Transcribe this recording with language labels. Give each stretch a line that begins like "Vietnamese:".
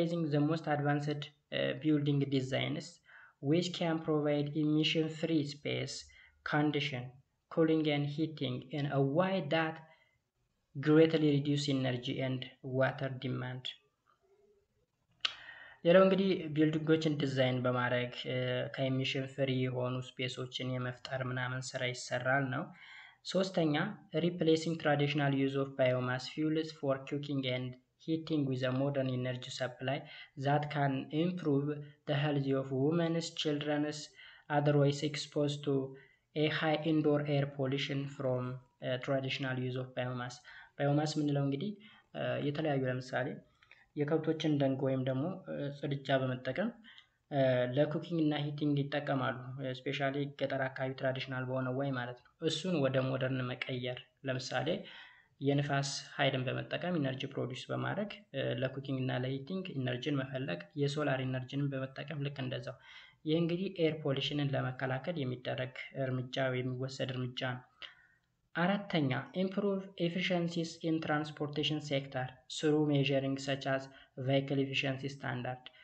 English: the most advanced building designs which can provide emission free space, condition, cooling and heating in a way that greatly reduce energy and water demand.
Amharic: ሌላው እንግዲህ ቢልዲንጎችን ዲዛይን በማድረግ ከኢሚሽን ፍሪ የሆኑ ስፔሶችን የመፍጠር ምናምን ስራ ይሰራል ነው። ሶስተኛ
English: replacing traditional use of biomass fuels for cooking and heating with a modern energy supply that can improve the health of women, children otherwise exposed to a high indoor air pollution from traditional use of biomass.
Amharic: biomass ምንለው እንግዲህ የተለያዩ ለምሳሌ የከብቶችን ደንግ ወይም ደግሞ ጽድጃ በመጠቀም ለኩኪንግ እና ሂቲንግ ይጠቀማሉ። ስፔሻሊ ገጠር አካባቢ ትራዲሽናል በሆነ ወይ ማለት ነው። እሱን ወደ ሞደርን መቀየር ለምሳሌ የንፋስ ኃይልን በመጠቀም ኢነርጂ ፕሮዲዩስ በማድረግ ለኩኪንግ እና ለሂቲንግ ኢነርጂን መፈለግ፣ የሶላር ኢነርጂን በመጠቀም ልክ እንደዛው። ይህ እንግዲህ ኤር ፖሊሽንን ለመከላከል የሚደረግ እርምጃ የሚወሰድ እርምጃ ነው። አራተኛ
English: improve efficiencies in transportation sector through measuring such as vehicle efficiency standard.